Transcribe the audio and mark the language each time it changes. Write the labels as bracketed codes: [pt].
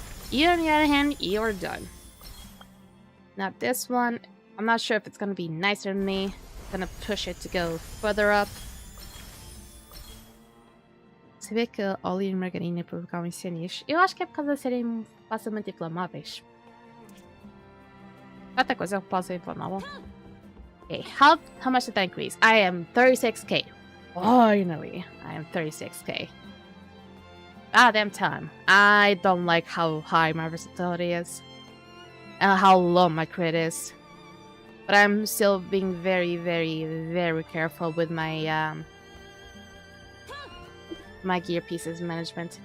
[en] You, on the other hand, you're done. Now this one, I'm not sure if it's gonna be nicer than me. I'm gonna push it to go further up. [pt] Você vê que a óleo e margarina provocam incêndios? Eu acho que é por causa de serem facilmente inflamáveis. Outra coisa, eu posso ser inflamável. [en] Okay, how much did that increase? I am 36k. Finally, I am 36k. Ah, damn time. I don't like how high my versatility is. And how low my crit is. But I'm still being very, very, very careful with my my gear pieces management.